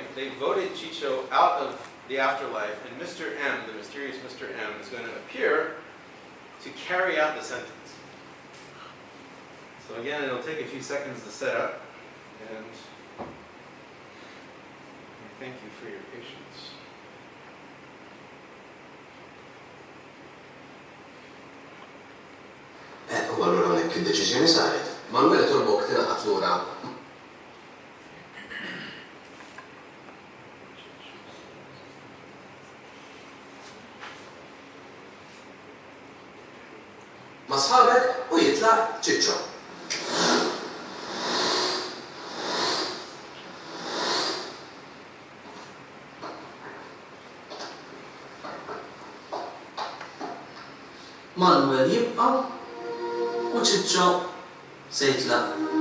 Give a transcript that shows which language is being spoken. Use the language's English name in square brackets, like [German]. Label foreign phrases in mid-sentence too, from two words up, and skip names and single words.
[English] They voted Chicho out of the afterlife, and Mr. M, the mysterious Mr. M, is going to appear to carry out the sentence. So again, it'll take a few seconds to set up, and I thank you for your patience. [Maltese] U allura hawnhekk id-deċiżjoni saret. Manuel torbok tilaqgħet lura. Ma' sħabek u jitlaq ċiċċo. Manuel jibqa' u ċiċċo se jitlaq.